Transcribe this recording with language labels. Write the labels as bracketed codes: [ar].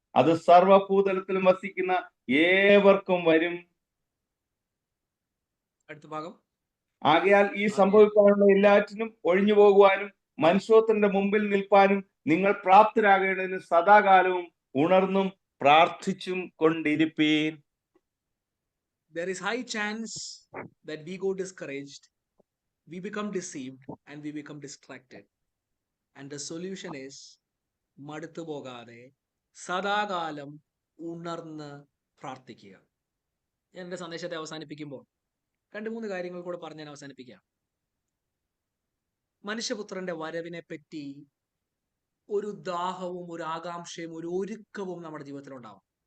[ml] അത് സർവഭൂതലത്തിലും വസിക്കുന്ന ഏവർക്കും വരും. അടുത്ത ഭാഗം: ആകയാൽ ഈ സംഭവിക്കാനുള്ള എല്ലാറ്റിനും ഒഴിഞ്ഞു പോകുവാനും മനുഷ്യത്തിന്റെ മുമ്പിൽ നിൽപ്പാനും നിങ്ങൾ പ്രാപ്തരാകേണ്ടതിന് സദാകാലവും ഉണർന്നും പ്രാർത്ഥിച്ചും കൊണ്ടിരിപ്പീൻ. [en] There is high chance that we go discouraged, we become deceived, and we become distracted. And the solution is [ml] മടുത്തു പോകാതെ സദാകാലം ഉണർന്ന് പ്രാർത്ഥിക്കുക. ഞാൻ എൻ്റെ സന്ദേശത്തെ അവസാനിപ്പിക്കുമ്പോൾ 2-3 കാര്യങ്ങൾ കൂടെ പറഞ്ഞ് ഞാൻ അവസാനിപ്പിക്കാം. മനുഷ്യപുത്രന്റെ വരവിനെ പറ്റി ഒരു ദാഹവും ഒരു ആകാംക്ഷയും ഒരു ഒരുക്കവും നമ്മുടെ ജീവിതത്തിൽ ഉണ്ടാവും.